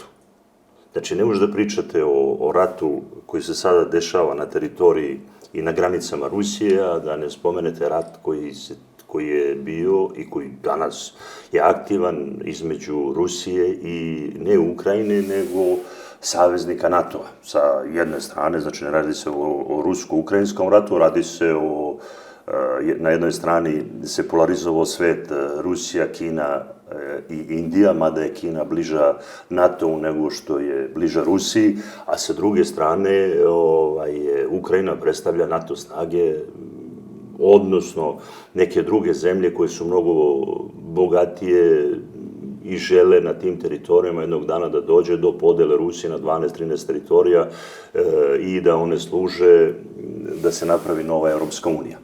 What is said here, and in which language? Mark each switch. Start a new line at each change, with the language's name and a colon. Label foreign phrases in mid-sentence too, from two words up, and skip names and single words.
Serbian: Значи, не може да причате о рату кој се сада дешава на територии и на границама Русија, да не споменете рат кој е био и кој данас е активан измеѓу Русија и не Украине, него саветника НАТО. Sa jedne strane, znači ne radi se o rusko-ukrajinskom ratu, radi se na jednoj strani se polarizovao svet Rusija, Kina i Indija, mada je Kina bliža NATO-u nego što je bliža Rusiji, a sa druge strane Ukrajina predstavlja NATO snage, odnosno neke druge zemlje koje su mnogo bogatije i žele na tim teritorijama jednog dana da dođe do podele Rusije na 12-13 teritorija i da one služe da se napravi nova Evropska unija.